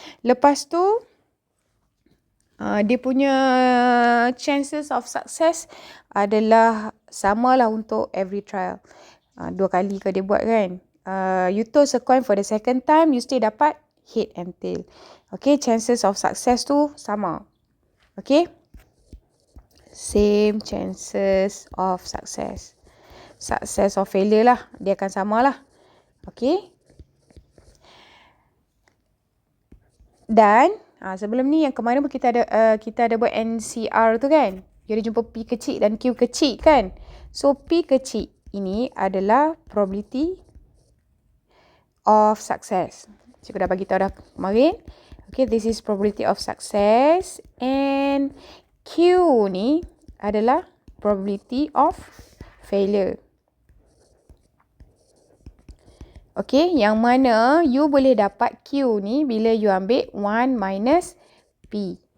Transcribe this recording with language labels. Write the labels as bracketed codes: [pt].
[ms] Lepas tu, dia punya [en] chances of success [ms] adalah samalah untuk [en] every trial. [ms] 2 kali ke dia buat kan. [en] You toss a coin for the second time, you still [ms] dapat [en] head and tail. Okay, chances of success [ms] tu sama. [en] Okay. Same chances of success. Success or failure [ms] lah. Dia akan sama lah. Okay. Dan sebelum ni yang kemarin pun kita ada buat NCR tu kan. Dia ada jumpa P kecil dan Q kecil kan. So P kecil ini adalah [en] probability of success. [ms] Cikgu dah bagi tahu dah kemarin. [en] Okay, this is probability of success. And Q [ms] ni adalah [en] probability of failure. [ms] Okay, yang mana you boleh dapat Q ni bila you ambil 1 minus P.